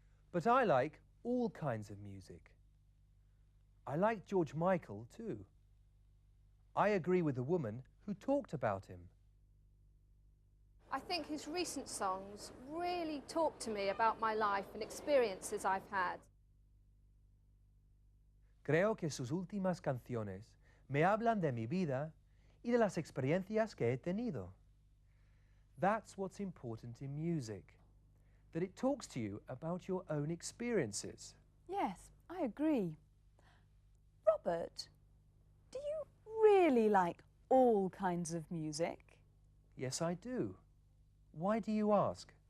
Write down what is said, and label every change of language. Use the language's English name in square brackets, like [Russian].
[English] But I like all kinds of music. I like George Michael too. I agree with the woman who talked about him. I think his recent songs really talk to me about my life and experiences I've had. [Spanish] Creo que sus últimas canciones me hablan de mi vida y de las experiencias que he tenido. [English] That's what's important in music, that it talks to you about your own experiences. Yes, I agree. Robert, do you really like all kinds of music? Yes, I do. Why do you ask?